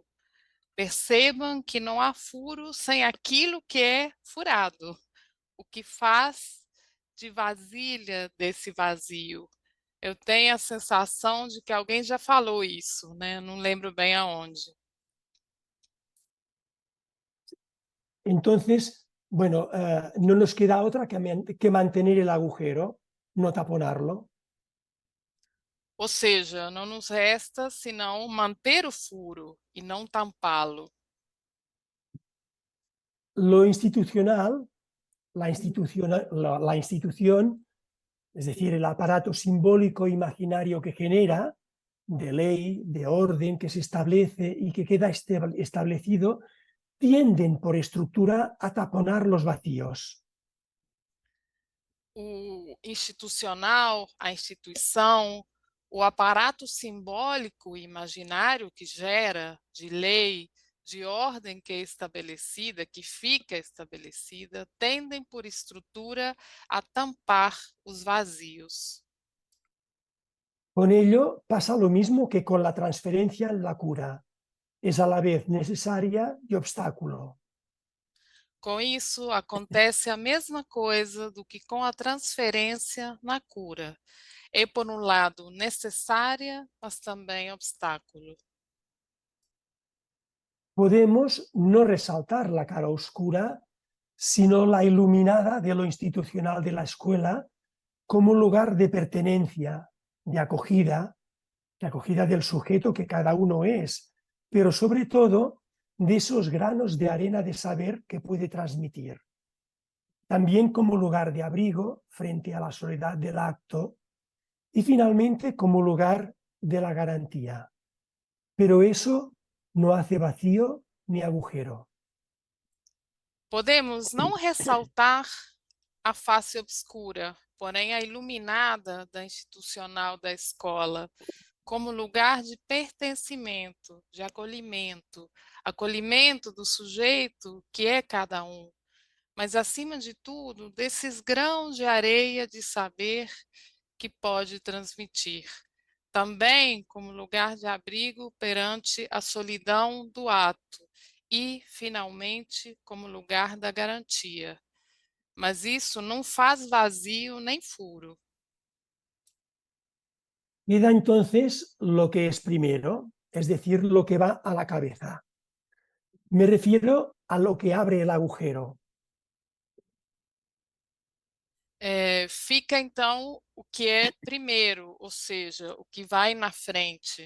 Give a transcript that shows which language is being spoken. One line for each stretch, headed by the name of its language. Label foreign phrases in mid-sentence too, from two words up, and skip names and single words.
Portuguese: Percebam que não há furo sem aquilo que é furado, o que faz de vasilha desse vazio. Eu tenho a sensação de que alguém já falou isso, né? Não lembro bem aonde.
Spanish: Entonces, bueno, no nos queda otra que mantener el agujero, no taponarlo.
Portuguese: Ou seja, não nos resta senão manter o furo e não tampá-lo.
Spanish: Lo institucional, la institución, es decir, el aparato simbólico imaginario que genera, de ley, de orden, que se establece y que queda establecido, tienden por estructura a taponar los vacíos.
Portuguese: O institucional, a instituição, o aparato simbólico e imaginário que gera de lei, de ordem que é estabelecida, que fica estabelecida, tendem por estrutura a tampar os vazios.
Spanish: Con ello pasa lo mismo que con la transferencia en la cura. Es a la vez necesaria y obstáculo.
Portuguese: Com isso, acontece a mesma coisa do que com a transferência na cura. É, por um lado, necessária, mas também obstáculo.
Spanish: Podemos no resaltar la cara oscura, sino la iluminada de lo institucional de la escuela como un lugar de pertenencia, de acogida del sujeto que cada uno es, pero sobre todo de esos granos de arena de saber que puede transmitir. También como lugar de abrigo frente a la soledad del acto y finalmente como lugar de la garantía. Pero eso no hace vacío ni agujero.
Portuguese: Podemos não ressaltar a face obscura, porém a iluminada da institucional da escola, como lugar de pertencimento, de acolhimento, acolhimento do sujeito que é cada um, mas, acima de tudo, desses grãos de areia de saber que pode transmitir. Também como lugar de abrigo perante a solidão do ato e, finalmente, como lugar da garantia. Mas isso não faz vazio nem furo.
Spanish: Queda entonces lo que es primero, es decir, lo que va a la cabeza. Me refiero a lo que abre el agujero.
Portuguese: Fica, então, o que é primeiro, ou seja, o que vai na frente.